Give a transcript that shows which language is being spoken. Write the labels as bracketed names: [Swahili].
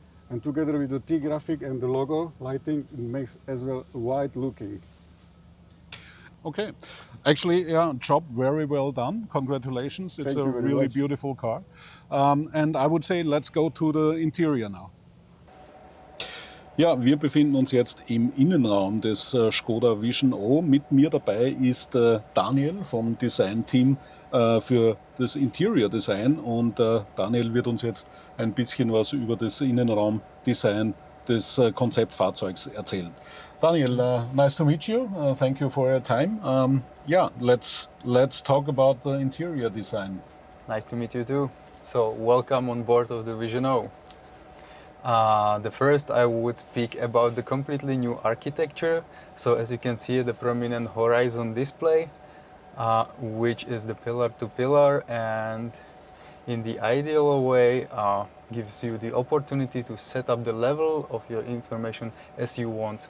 [English] And together with the T graphic and the logo lighting, it makes as well white looking. Okay, actually, yeah, job very well done. Congratulations. It's a really beautiful car. And I would say, let's go to the interior now. [German] Ja, wir befinden uns jetzt im Innenraum des ŠKODA Vision O. Mit mir dabei ist Daniel vom Design-Team für das Interior Design. Und Daniel wird uns jetzt ein bisschen was über das Innenraumdesign des Konzeptfahrzeugs erzählen. [English] Daniel, nice to meet you. Thank you for your time. Yeah, let's talk about the interior design. Nice to meet you too. So, welcome on board of the Vision O. The first I would speak about the completely new architecture. So as you can see, the prominent horizon display, which is the pillar to pillar, and in the ideal way gives you the opportunity to set up the level of your information as you want.